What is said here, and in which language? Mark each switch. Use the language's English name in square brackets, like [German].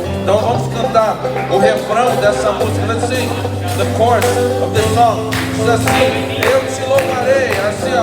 [Portuguese] Então vamos cantar o refrão dessa música. [English] Let's sing the chorus of the song. [Portuguese] Diz assim: eu te louvarei, assim ó.